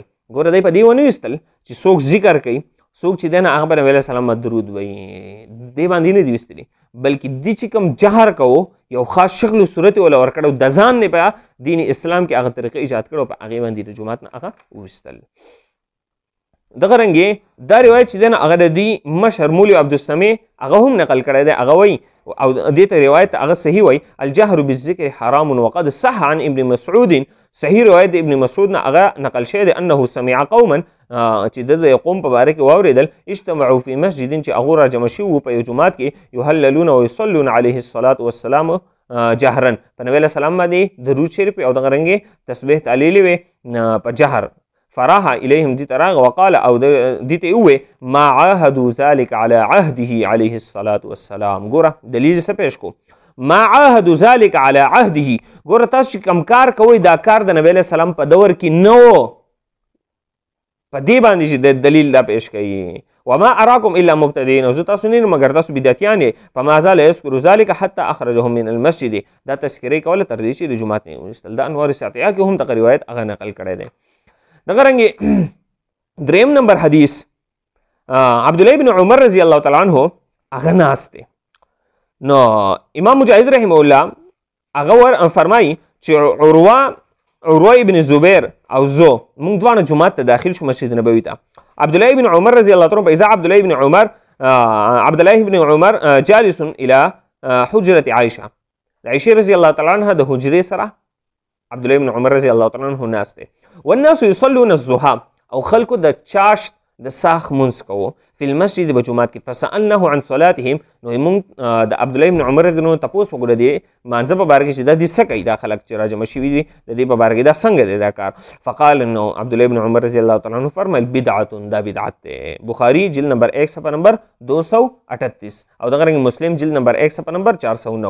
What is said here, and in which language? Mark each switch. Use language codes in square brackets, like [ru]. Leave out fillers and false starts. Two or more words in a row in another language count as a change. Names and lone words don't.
[ps] ګوره دی په دې ونه ویستل چې څوک ذکر کوي، څوک چې دی نه هغه به نبی علیه السلام درود وایي، دې باندې نه دي ویستلي، بلکې دې چې کوم جهر کوو یو خاص شکل و صورت یې وله ورکړی، د ځان نه په دین اسلام کې هغه طریقه ایجاد کړی او په هغې باندې د جومات نه هغه وویستل. دغه رنګې دا روایت چې دی نه هغه د دوی مشهور مولوي عبدالسمیع هغه هم نقل کړی دی، هغه وایي او دې ته روایت هغه صحیح وایي [ar] الجهر بالذکر حرام وقد صح عن ابن مسعود، [ps] صحیح روایت د ابن مسعود نه هغه نقل شوی دی [ar] انه سمع قوما، [ps] چې د یو قوم په باره کې واورېدل، [ar] اجتمعوا فی مسجد، [ps] چې هغو راجمع شوي وو په یو جومات کې، [ar] یهللون و یصلون علیه الصلاة والسلام جهرا، [ps] په نبی علیه السلام باندې درود شریف او دغه رنګې تسبیح تعلیلي وې په جهر. [ar] فراح الیهم، [ps] دې ته راغه وقال، او دې ته یې وویې [ar] ما عاهدوا ذلک علی عهده علیه الصلاة والسلام. [ps] ګوره دلیل څه پیش کو، [ar] ما عاهدوا ذلک علی عهده، [ps] ګوره تاسو چې کوم کار کوئ دا کار د نبی علیه السلام په دور کې نه و، په دې باندې چې د دلیل دا پیش کوي. [ar] وما اراکم الا مبتدعین، [ps] او زه تاسو نه یم مګر تاسو بدعتیان یې. [ar] فما زال یذکر ذلک حتی اخرجهم من المسجد، [ps] دا تذکرې کوله تر دې چې د جومات نه یې ویستل. د انوار ساطعه کې هم دغه روایت هغه نقل کړی دی. دغه رنګې دریم نمبر حدیث عبدالله بن عمر رضی الله تعالی عنه هغه ناست دی. نو امام مجاهد رحمه الله هغه فرمایي چې عروه ابن زبیر او زه موږ دواړه جومات ته داخل شو، مسجد نبوي ته. عبدالله بن عمر رضی الله عنه، [ar] فاذا عبد الله بن عمر جالس الى حجره عائشه، [ps] عائشه رضی الله تعالی عنها د حجرې سره عبد الله بن عمر رضی الله تعالی عنه ناست دی. [ar] والناس يصلون الضحى، [ps] او خلکو د چاشت د ساخ منځ کوو [ar] فی المسجد [ps] په جومات کې. [ar] فسألناه عن صلاتهم، [ps] نو موږ د عبدالله بن عمر رضی الله عنه تپوس وکړو د مانځه په باره کې چې دا دې څه کوي، دا خلک چې راجمع شوي دي د دې په باره کې دا څنګه دی دا کار. فقال نو عبدالله بن عمر رضی الله تعالی عنه فرمایل بدعت، دا بدعت دی. بخاری جلد نمبر 1 صفحه نمبر 238 او دغه رنګ مسلم جلد نمبر 1 صفحه نمبر 409.